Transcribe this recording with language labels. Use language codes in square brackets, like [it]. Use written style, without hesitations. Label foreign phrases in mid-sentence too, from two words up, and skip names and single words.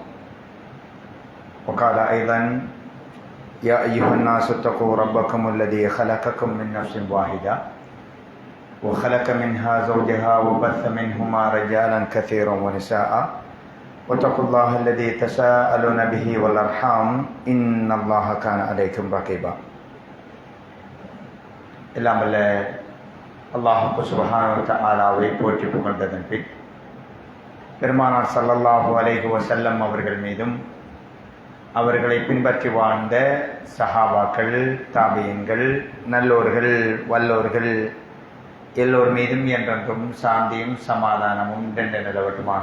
[ar] وقال أيضا يا أيها الناس اتقوا ربكم الذي خلقكم من نفس واحدة وخلق منها زوجها وبث منهما رجالا كثيرا ونساء واتقوا الله الذي تساءلون به والأرحام إن الله كان عليكم رقيبا. [ta] எல்லாம் வல்ல அல்லாஹ் [ar] سبحانه وتعالى [ta] போற்றி புகழ்ந்ததன் பின் பெருமானார் [ar] صلى الله عليه وسلم [ta] அவர்கள் மீதும் அவர்களை பின்பற்றி வாழ்ந்த சஹாபாக்கள், தாபியீன்கள், நல்லோர்கள், வல்லோர்கள் எல்லோர் மீதும் என்றென்றும் சாந்தியும் சமாதானமும் நின்று நிலவட்டுமாக.